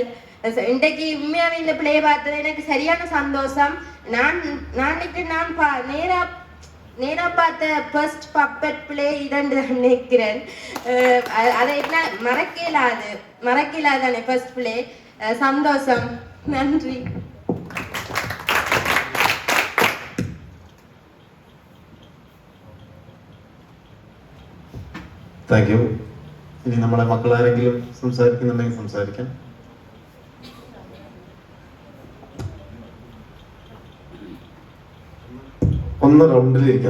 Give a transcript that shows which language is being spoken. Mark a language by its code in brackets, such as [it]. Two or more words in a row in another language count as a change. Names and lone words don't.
[ta] இன்றைக்கு உண்மையாவே இந்த பிள்ளையை பார்த்தது எனக்கு சரியான சந்தோஷம். நான் நேரா பார்த்த [en] first puppet play [ta] இதன்று நினைக்கிறேன். அதை என்ன மறக்கலாதானே [en] first play. [ta] சந்தோஷம். நன்றி. [en] thank you. [ml] ഇനി നമ്മളെ മക്കളാരെങ്കിലും സംസാരിക്കുന്നുണ്ടെങ്കിൽ സംസാരിക്കാം. ഒന്ന് റൗണ്ടിലിരിക്കാം.